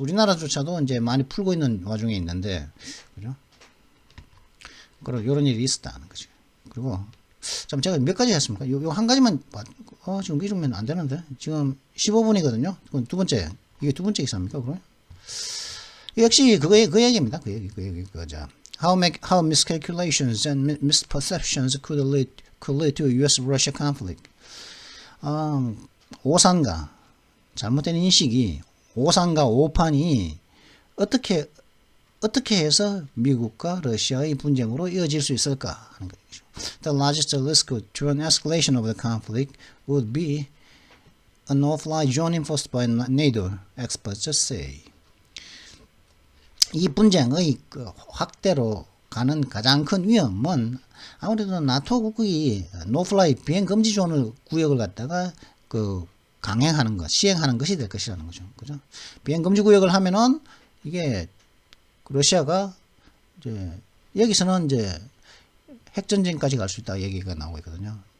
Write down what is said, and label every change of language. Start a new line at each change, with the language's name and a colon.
Korean: 우리나라조차도 이제 많이 풀고 있는 와중에 있는데, 그죠? 그리고 이런 일이 있었다는 거죠. 그리고 참 제가 몇 가지 했습니까? 요 한 가지만 지금 이러면 안 되는데 지금 15분이거든요. 두 번째, 이게 두 번째 기사입니까? 그럼 역시 그 얘기입니다. 그 얘기 그자.
English: How miscalculations and misperceptions could lead to a U.S.-Russia conflict.
Korean: 오산가, 잘못된 인식이, 오산가 오판이 어떻게 해서 미국과 러시아의 분쟁으로 이어질 수 있을까 하는 거죠.
English: The largest risk to an escalation of the conflict would be a no-fly zone enforced by NATO, experts say.
Korean: 이 분쟁의 그 확대로 가는 가장 큰 위험은 아무래도 나토국이 노플라이 비행 금지 존을 구역을 갖다가 그 강행하는 것, 시행하는 것이 될 것이라는 거죠. 그죠? 비행 금지 구역을 하면은 이게 러시아가 이제 여기서는 이제 핵전쟁까지 갈 수 있다 얘기가 나오고 있거든요.